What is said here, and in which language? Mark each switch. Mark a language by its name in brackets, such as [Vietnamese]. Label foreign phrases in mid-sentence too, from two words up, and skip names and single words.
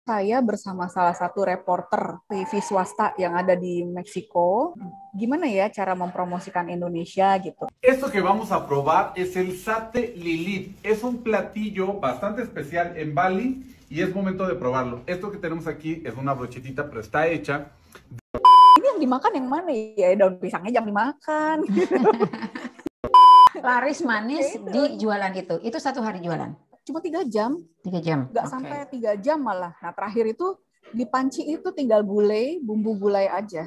[Indonesian] Saya bersama salah satu reporter TV swasta yang ada di Meksiko. Gimana ya cara mempromosikan Indonesia gitu? [Spanish] Esto que vamos a probar es el sate lilit. Es un platillo bastante especial en Bali y es momento de probarlo. Esto que tenemos aquí es una brochetita, pero está hecha. [Indonesian] Ini yang dimakan yang mana ya? Daun pisangnya jangan dimakan. Laris manis di jualan itu. Itu satu hari jualan. Cuma 3 jam. 3 jam. Nggak sampai 3 jam malah. Nah terakhir itu di panci itu tinggal gulai, bumbu gulai aja.